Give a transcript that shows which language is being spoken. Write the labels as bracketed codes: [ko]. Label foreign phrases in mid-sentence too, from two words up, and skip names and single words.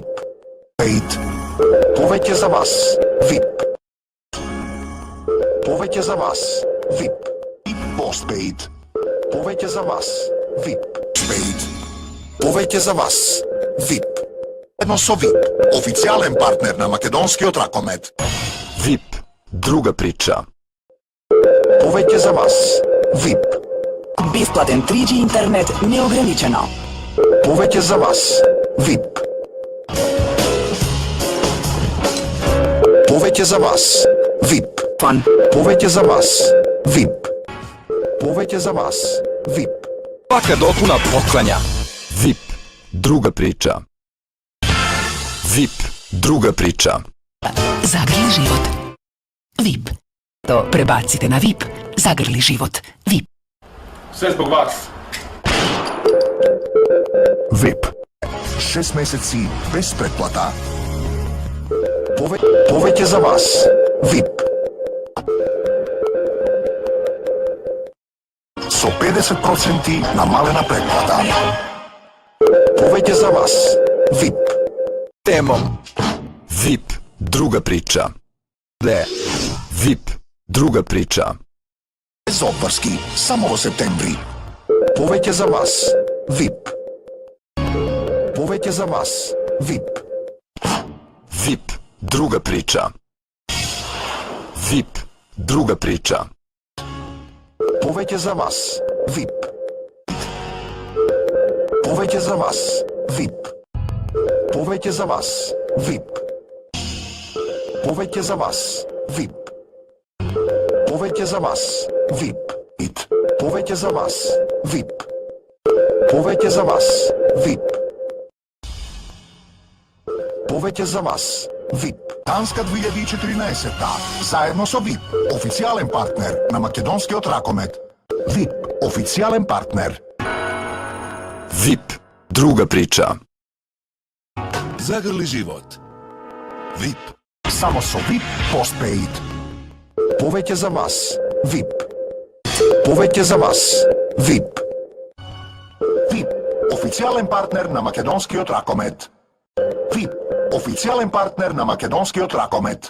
[mk] 5. Повеќе за вас. VIP. Повеќе за вас. VIP. Postpaid. Повеќе за вас. VIP. Paid. Повеќе за вас. VIP. Едно со VIP. Официјален партнер на македонскиот Ракомет. [sr] VIP. Druga priča. [mk] Повеќе за вас. VIP. Бесплатен 3G интернет неограничено. Повеќе за вас. VIP. Повеќе за вас. VIP. Фан. Повеќе за вас. VIP. Повеќе за вас. VIP. [sr] Svaka dopuna poklanja. VIP. Druga priča. VIP. Druga priča. Zagrli život. VIP. To prebacite na VIP. Zagrli život. VIP. Sve zbog vas. [mk] VIP. 6 месеци без претплата. Повеќе за вас. VIP. Со 50% намалена претплата. Повеќе за вас. VIP. [sr] Temom. VIP. Druga priča. VIP. Druga priča. [mk] Без обврски, само во септември. Повеќе за вас. VIP. Повеќе за вас. VIP. [sr] VIP. Druga priča. VIP. Druga priča. [mk] Повеќе за вас. VIP. Повеќе за вас. VIP. Повеќе за вас. VIP. Повеќе за вас. VIP. Повеќе за вас. VIP. Повеќе за вас. VIP. Повеќе за вас. VIP. Повеќе за вас. VIP. Данска 2014-та. Заедно со VIP. Официјален партнер на македонскиот Ракомет. VIP. Официјален партнер. [sr] VIP. Druga priča. Zagrli život. VIP. [mk] Само со VIP Postpaid. Повеќе за вас. VIP. Повеќе за вас. VIP. VIP. Официјален партнер на македонскиот Ракомет. VIP. Официјален партнер на македонскиот Ракомет.